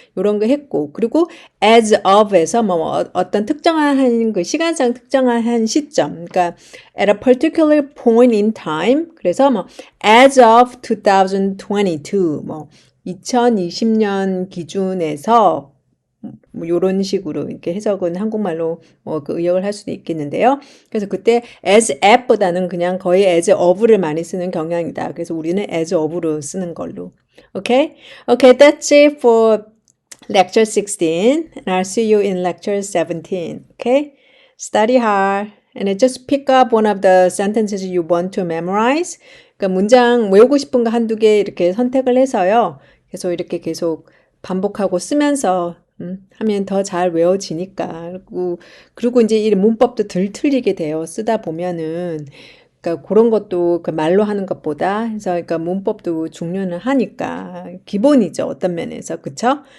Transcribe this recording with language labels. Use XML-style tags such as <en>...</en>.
<ko>요런 거 했고 그리고 as of에서 뭐 어떤 특정한 그 시간상 특정한 한 시점 그러니까</ko> <en>at a particular point in time</en> <ko>그래서 뭐 as of 2022 뭐 2020년 기준에서 뭐 요런 식으로 이렇게 해석은 한국말로 그 의역을 할 수도 있겠는데요. 그래서 그때 as at보다는 그냥 거의 as of를 많이 쓰는 경향이다. 그래서 우리는 as of로 쓰는 걸로.</ko> <en>Okay? Okay, that's it for lecture 16. And I'll see you in lecture 17. Okay? Study hard. And then just pick up one of the sentences you want to memorize.</en> <ko>그러니까 문장 외우고 싶은 거 한두 개 이렇게 선택을 해서요. 계속 이렇게 계속 반복하고 쓰면서 하면 더 잘 외워지니까. 그리고 이제 이 문법도 덜 틀리게 돼요. 쓰다 보면은. 그러니까 그런 것도 그 말로 하는 것보다 해서 그러니까 문법도 중요는 하니까 기본이죠. 어떤 면에서. 그쵸?</ko>